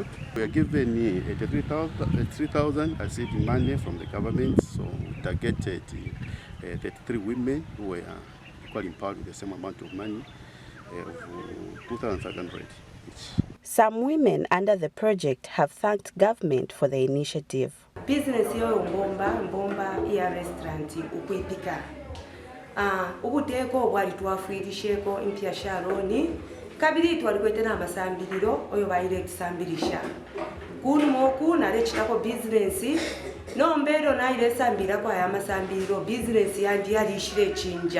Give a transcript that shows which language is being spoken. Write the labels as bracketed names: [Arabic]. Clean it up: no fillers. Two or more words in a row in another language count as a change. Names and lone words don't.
[English] We are given 3,000 as seed money from the government, so we targeted 33 women who were equally empowered with the same amount of money of 2,500 each. Some women under the project have thanked government for the initiative. [Bemba] Business yo mbomba ya restaurant ukwepika. Ubuteko bwali twafuirisheko impya sharoni. Kabiri twalikwetera amasambiriro oyo bayire kusambirisha. Kunu moku nale chitako business no mbero naire sambira kwa ya masambiriro business yandi yalishire chinja.